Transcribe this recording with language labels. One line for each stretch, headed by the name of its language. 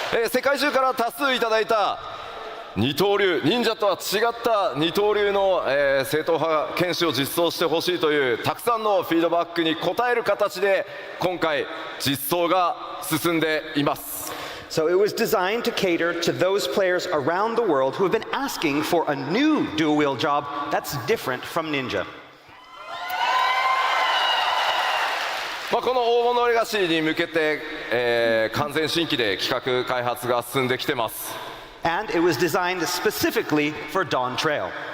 Japanese: 世界中から多数いただいた二刀流、忍者とは違った二刀流の、正統派剣士を実装してほしいというたくさんのフィードバックに応える形で今回実装が進んでいます。
English: So it was designed to cater to those players around the world who have been asking for a new dual-wield job that's different from Ninja.
Japanese: この黄金のレガシーに向けて、完全新規で企画開発が進んできてます。
English: And it was designed specifically for Dawn Trail.